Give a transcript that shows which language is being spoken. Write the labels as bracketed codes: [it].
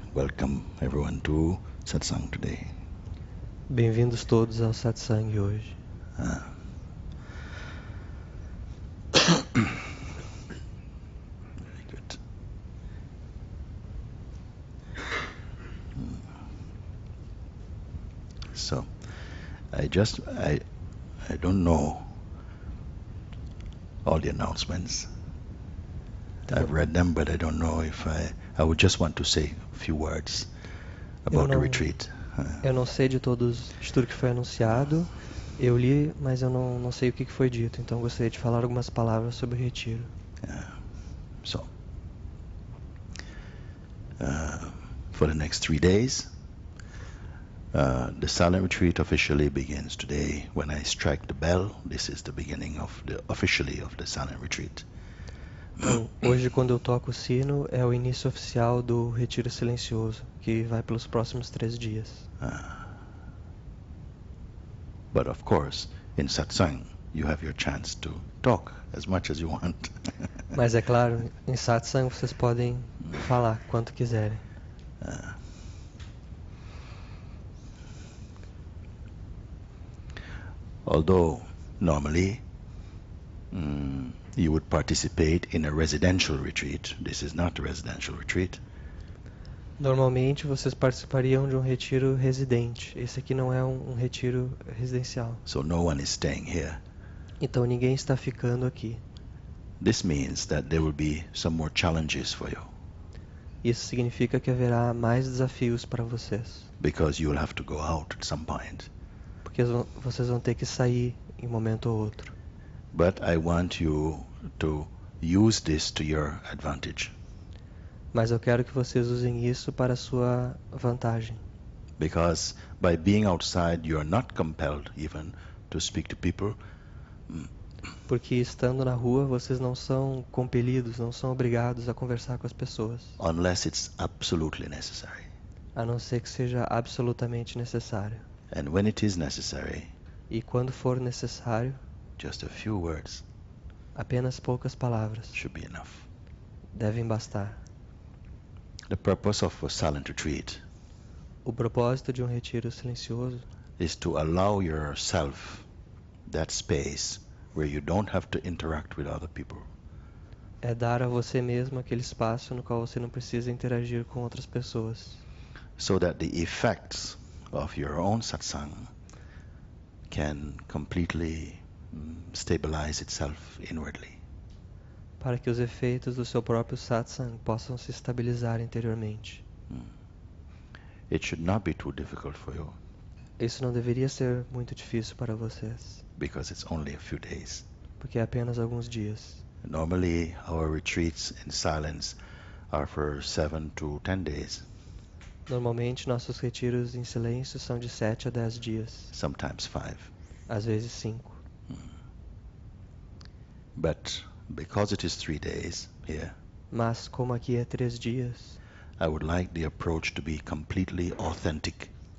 [en] Welcome everyone to Satsang today. [pt] Bem-vindos todos ao satsang hoje. [en] Very good. So, I don't know all the announcements. I've read them, but I don't know if I would just want to say a few words about the retreat. [pt] Eu não sei de tudo que foi anunciado. Eu li, mas eu não sei o que foi dito. Então gostaria de falar algumas palavras sobre o retiro. [en] So, for the next 3 days, the silent retreat officially begins today. When I strike the bell, this is the beginning officially of the silent retreat. [pt] Então, hoje, quando eu toco o sino, é o início oficial do retiro silencioso, que vai pelos próximos 3 dias. [en] But of course, in satsang, you have your chance to talk as much as you want. [pt] Mas é claro, em satsang vocês podem falar quanto quiserem. [en] Although normally you would participate in a residential retreat, this is not a residential retreat. [pt] Normalmente vocês participariam de um retiro residente. Esse aqui não é um retiro residencial. [en] So no one is staying here. [pt] Então ninguém está ficando aqui. [en] This means that there will be some more challenges for you. [pt] Isso significa que haverá mais desafios para vocês. [en] Because you will have to go out at some point. [pt] Porque vocês vão ter que sair em um momento ou outro. [en] But I want you to use this to your advantage. [pt] Mas eu quero que vocês usem isso para a sua vantagem. [en] Because by being outside, you are not compelled even to speak to people. [pt] Porque estando na rua, vocês não são compelidos, não são obrigados a conversar com as pessoas. [en] Unless it's absolutely necessary. [pt] A não ser que seja absolutamente necessário. [en] And when it is necessary, [pt] e quando for necessário, [en] just a few words, [pt] apenas poucas palavras, [en] should be enough. [pt] Devem bastar. [en] The purpose of a silent retreat [pt] O propósito de um retiro silencioso [en] is to allow yourself that space where you don't have to interact with other people. [pt] É dar a você mesmo aquele espaço no qual você não precisa interagir com outras pessoas. [en] So that the effects of your own satsang can completely stabilize itself inwardly. [pt] Para que os efeitos do seu próprio satsang possam se estabilizar interiormente. [en] It should not be too difficult for you. [pt] Isso não deveria ser muito difícil para vocês. [en] Because it's only a few days. [pt] Porque é apenas alguns dias. [en] Normally, our retreats in silence are for 7 to 10 days. [pt] Normalmente, nossos retiros em silêncio são de 7 a 10 dias. [en] Sometimes 5. [pt] Às vezes 5. [en] But because it is 3 days here, [pt] mas como aqui é 3 dias, [en] I would like the approach to be completely authentic.